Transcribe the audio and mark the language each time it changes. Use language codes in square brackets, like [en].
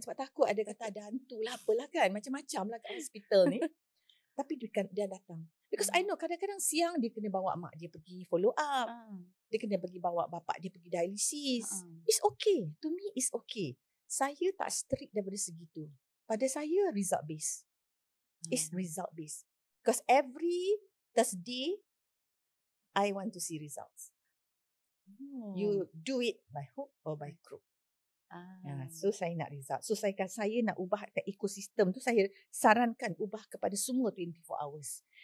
[ms] Sebab takut ada kata ada hantu lah, apalah kan. Macam-macam lah kat hospital ni. Tapi dia datang. [en] Because I know [ms] kadang-kadang siang dia kena bawa mak dia pergi follow up. Dia kena pergi bawa bapak dia pergi dialisis. [en] It's okay. To me, it's okay. [ms] Saya tak strict daripada segitu. Pada saya, [en] result based. It's result based. Because every Thursday, I want to see results. You do it by hook or by crook. [ms] So saya nak result. So saya nak ubah ekosistem tu, saya sarankan ubah kepada semua 24 hours.